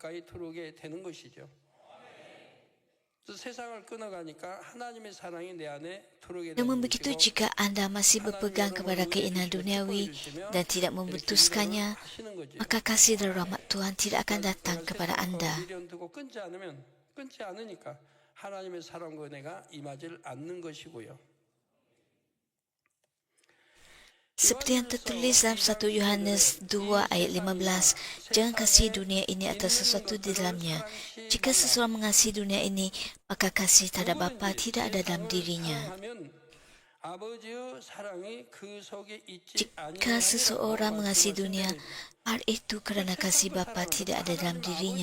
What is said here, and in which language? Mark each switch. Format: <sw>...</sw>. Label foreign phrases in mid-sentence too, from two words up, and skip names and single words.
<ms>Namun begitu, jika anda masih berpegang kepada keinginan duniawi dan tidak memutuskannya, maka kasih dan rahmat Tuhan tidak akan datang kepada anda.</ms> <ko>하나님의 사랑과 은혜가 임하지 않는 것이고요.</ko> <ms>Seperti yang tertulis dalam 1 Yohanes 2 ayat 15, jangan kasih dunia ini atau sesuatu di dalamnya. Jika seseorang mengasihi dunia ini, maka kasih terhadap Bapa tidak ada dalam dirinya. Jika seseorang mengasihi dunia, hal itu kerana kasih Bapa tidak ada dalam dirinya.</ms>